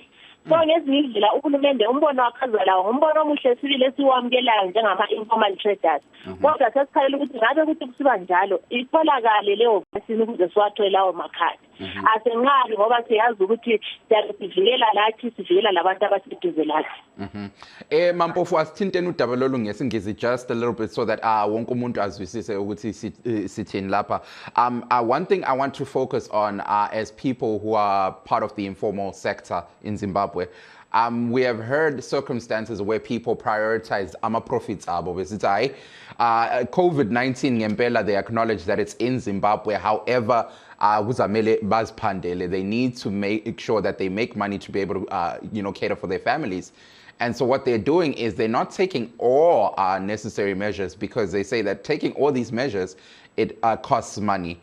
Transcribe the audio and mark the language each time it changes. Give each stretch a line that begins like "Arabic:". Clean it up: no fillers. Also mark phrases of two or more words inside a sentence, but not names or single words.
North Ndebele: So ngezinye izindlela uhulumende umbono wakhazalayo ngumbono omuhle sibili esiwamukelayo njengama-informal traders. Kodwa sesikhalela ukuthi ngabe ukuthi kusiba njalo itholakale leyo vaccine ukuze siwathole lawo makhadi. Asenqabi ngoba siyazi ukuthi siyazivikela lathi sivikela labantu abaseduze lathi. Mampofu asithinteni udaba lolu ngesingisi
English: just a little bit so that
North Ndebele: wonke umuntu azwisise ukuthi sithini lapha.
English: One thing I want to focus on as people who are part of the informal sector in Zimbabwe. We have heard circumstances where people prioritize ama-profits abo.
North Ndebele: COVID-19 ngempela,
English: they acknowledge that it's in Zimbabwe. However, they need to make sure that they make money to be able to cater for their families. And so what they're doing is they're not taking all necessary measures because they say that taking all these measures, it costs money.